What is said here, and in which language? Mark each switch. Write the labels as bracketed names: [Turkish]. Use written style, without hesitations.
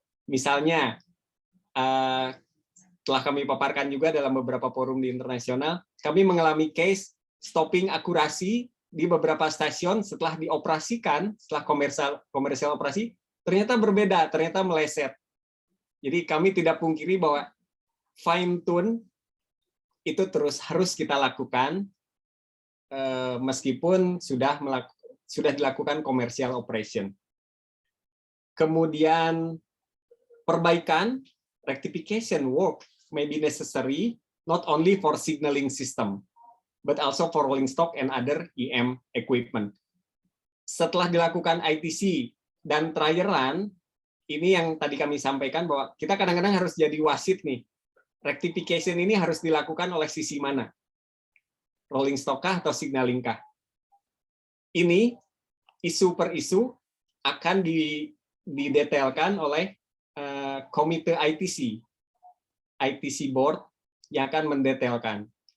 [Indonesian] Misalnya, telah kami paparkan juga dalam beberapa forum di internasional, kami mengalami case stopping akurasi di beberapa stasiun setelah dioperasikan, setelah komersial operasi, ternyata berbeda, ternyata meleset. Jadi kami tidak pungkiri bahwa fine tune itu terus harus kita lakukan meskipun sudah dilakukan commercial operation. Kemudian perbaikan, [English] rectification work may be necessary not only for signaling system but also for rolling stock and other EM equipment. [Indonesian] Setelah dilakukan ITC dan trial run, ini yang tadi kami sampaikan bahwa kita kadang-kadang harus jadi wasit nih. Rectification ini harus dilakukan oleh sisi mana? Rolling stock kah atau signaling kah? Ini isu per isu akan didetailkan oleh komite ITC board yang akan mendetailkan.